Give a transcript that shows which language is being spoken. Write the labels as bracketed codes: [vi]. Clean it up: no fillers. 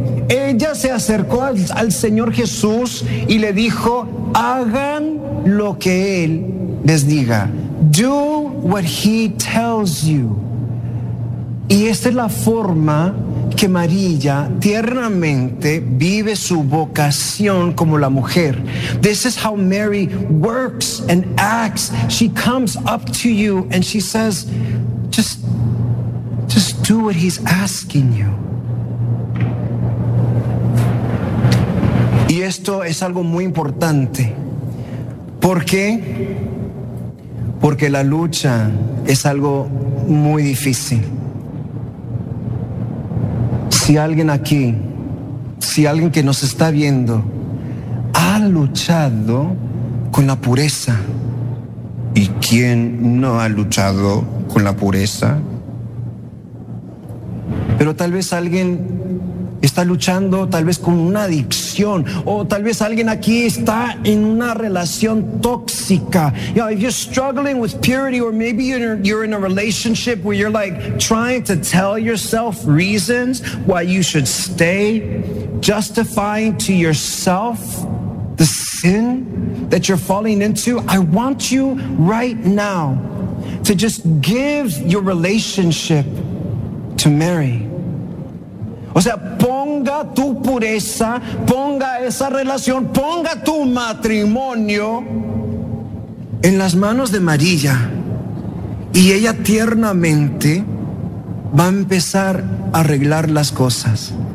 [es] Ella se acercó al Señor Jesús y le dijo, hagan lo que Él les diga. [en] Do what He tells you. [es] Y esta es la forma que María tiernamente vive su vocación como la mujer. [en] This is how Mary works and acts. She comes up to you and she says, just do what He's asking you. [es] Y esto es algo muy importante. ¿Por qué? Porque la lucha es algo muy difícil. Si alguien aquí, si alguien que nos está viendo, ha luchado con la pureza. ¿Y quién no ha luchado con la pureza? Pero tal vez alguien está luchando tal vez con una adicción, o tal vez alguien aquí está en una relación tóxica. [en] You know, if you're struggling with purity, or maybe you're in a relationship where you're like trying to tell yourself reasons why you should stay, justifying to yourself the sin that you're falling into, I want you right now to just give your relationship to Mary. [es] O sea, ponga tu pureza, ponga esa relación, ponga tu matrimonio en las manos de María. Y ella tiernamente va a empezar a arreglar las cosas.